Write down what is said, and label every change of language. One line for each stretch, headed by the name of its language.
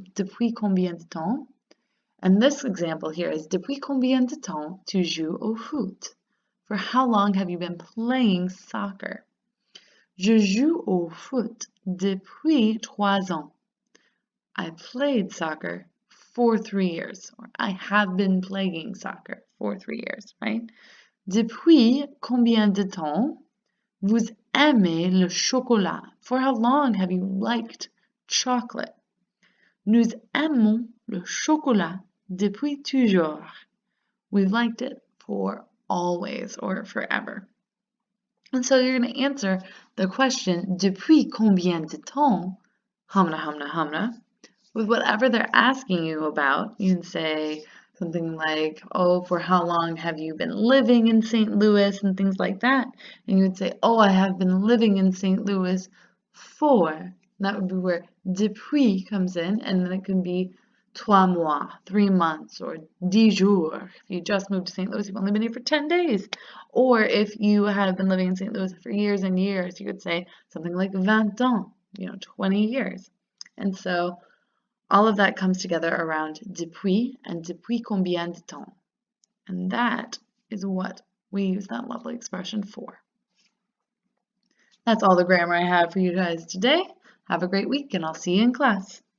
French: Depuis combien de temps?
English: And this example here is
French: depuis combien de temps tu joues au foot?
English: For how long have you been playing soccer?
French: Je joue au foot depuis 3 ans.
English: I played soccer for 3 years, or I have been playing soccer for 3 years, right?
French: Depuis combien de temps vous aimez le chocolat?
English: For how long have you liked chocolate?
French: Nous aimons le chocolat depuis toujours.
English: We've liked it for always or forever. And so you're going to answer the question,
French: depuis combien de temps,
English: hamna, hamna, hamna, with whatever they're asking you about. You can say something like, oh, for how long have you been living in St. Louis, and things like that. And you would say, oh, I have been living in St. Louis for. And that would be where depuis comes in, and then it can be
French: 3 mois,
English: 3 months, or
French: 10 jours.
English: If you just moved to St. Louis, you've only been here for 10 days. Or if you have been living in St. Louis for years and years, you could say something like
French: 20 ans,
English: 20 years. And so all of that comes together around depuis and
French: depuis combien de temps.
English: And that is what we use that lovely expression for. That's all the grammar I have for you guys today. Have a great week, and I'll see you in class.